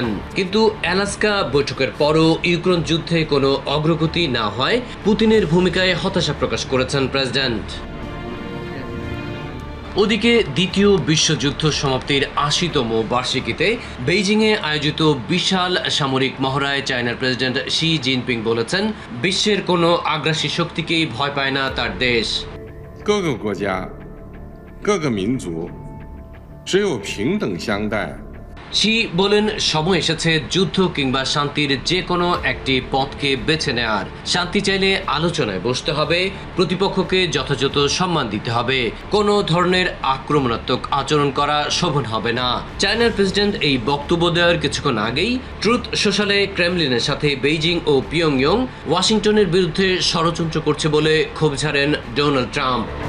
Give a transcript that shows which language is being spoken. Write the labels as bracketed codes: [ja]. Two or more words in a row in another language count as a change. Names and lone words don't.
[bn] কিন্তু আলাস্কা বৈঠকের পরও ইউক্রেন যুদ্ধে কোনো অগ্রগতি না হয় পুতিনের ভূমিকায় হতাশা প্রকাশ করেছেন প্রেসিডেন্ট। ওদিকে দ্বিতীয় বিশ্বযুদ্ধ সমাপ্তির ৮০তম বার্ষিকীতে বেইজিংয়ে আয়োজিত বিশাল সামরিক মহড়ায় চায়নার প্রেসিডেন্ট শি জিনপিং বলেছেন, বিশ্বের কোনো আগ্রাসী শক্তিকেই ভয় পায় না তার দেশ। [zh] 各个国家、各个民族只有平等相待。 [bn] শি বলেন, সময় এসেছে যুদ্ধ কিংবা শান্তির যে কোনো একটি পথকে বেছে নেওয়ার। শান্তি চাইলে আলোচনায় বসতে হবে, প্রতিপক্ষকে যথাযথ সম্মান দিতে হবে, কোনো ধরনের আক্রমণাত্মক আচরণ করা শোভন হবে না। চায়নার প্রেসিডেন্ট এই বক্তব্য দেওয়ার কিছুক্ষণ আগেই ট্রুথ সোশ্যালে ক্রেমলিনের সাথে বেইজিং ও পিয়ংইয়ং ওয়াশিংটনের বিরুদ্ধে ষড়যন্ত্র করছে বলে ক্ষোভ ঝাড়েন ডোনাল্ড ট্রাম্প।